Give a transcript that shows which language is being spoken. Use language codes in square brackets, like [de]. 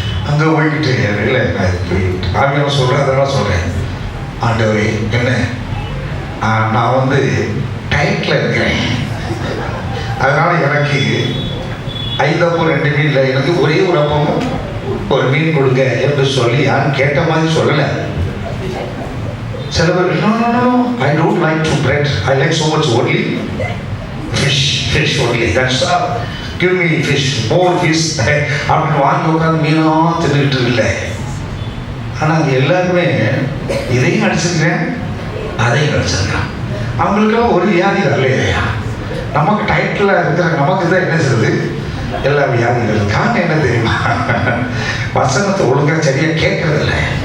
[ta] அங்கே போய்கிட்டு இல்லை, நான் சொல்கிறேன், அதெல்லாம் சொல்கிறேன். ஆண்டவரே என்ன, நான் டயட்டில் இருக்கிறேன், அதனால் எனக்கு 5 அப்பம் 2 மீன் இல்லை, எனக்கு ஒரே ஒரு அப்பமும் ஒரு மீன் கொடுங்க என்று சொல்லி யாரும் கேட்ட மாதிரி சொல்லலை. சில பேர் [en] no, I don't like to bread, I like so much only fish only, that's all, give me fish, more fish [ta] அப்படின்னு வாங்கி உட்காந்து மீனா தின்னுட்டு இல்லை. ஆனால் அது எல்லாருமே இதையும் அடிச்சிருக்கேன் அதையும் அடிச்சிருக்கேன். அவங்களுக்கெல்லாம் ஒரு வியாதி வரலையா? நமக்கு டைட்டில் இருக்கிற நமக்கு தான் என்ன செய்யுது எல்லா வியாதிகள். காரணம் என்ன தெரியுமா? வசனத்தை ஒழுங்கா சரியா கேட்கறதில்லை.